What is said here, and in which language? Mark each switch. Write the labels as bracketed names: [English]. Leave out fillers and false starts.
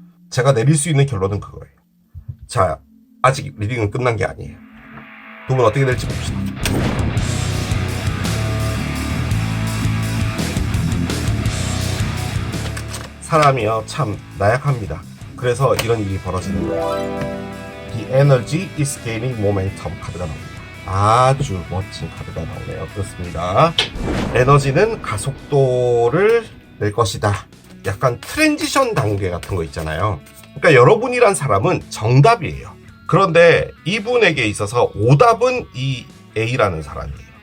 [Korean] 제가 내릴 수 있는 결론은 그거예요. 자, 아직 리딩은 끝난 게 아니에요. 두 분 어떻게 될지 봅시다. 사람이요, 참 나약합니다. 그래서 이런 일이 벌어지는 거예요. [English] The energy is gaining momentum [Korean] 카드가 나옵니다. 아주 멋진 카드가 나오네요. 그렇습니다. 에너지는 가속도를 낼 것이다. 약간 트랜지션 단계 같은 거 있잖아요. 그러니까 여러분이란 사람은 정답이에요. 그런데 이분에게 있어서 오답은 이 A라는 사람이에요.